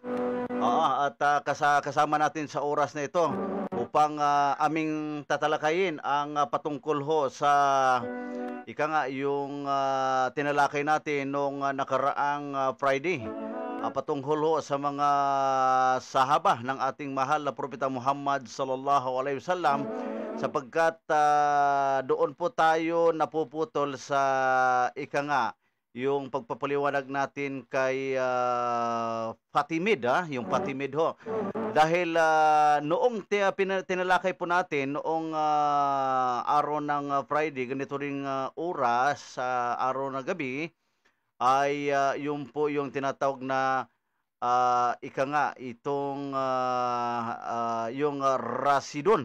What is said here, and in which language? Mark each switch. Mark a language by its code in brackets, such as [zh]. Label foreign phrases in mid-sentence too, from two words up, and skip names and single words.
[tl] At kasama natin sa oras na ito upang aming tatalakayin ang patungkol ho sa yung tinalakay natin nung nakaraang Friday. Patungkol ho sa mga sahaba ng ating mahal na Propeta Muhammad [ar] sallallahu alaihi wasallam, [tl] sapagkat doon po tayo napuputol sa yung pagpapaliwanag natin kay Fatimid, yung Fatimid ho. Dahil noong tinalakay po natin, noong araw ng Friday, ganito ring oras, sa araw ng gabi, ay yung po yung tinatawag na ika nga, itong yung Rasidon.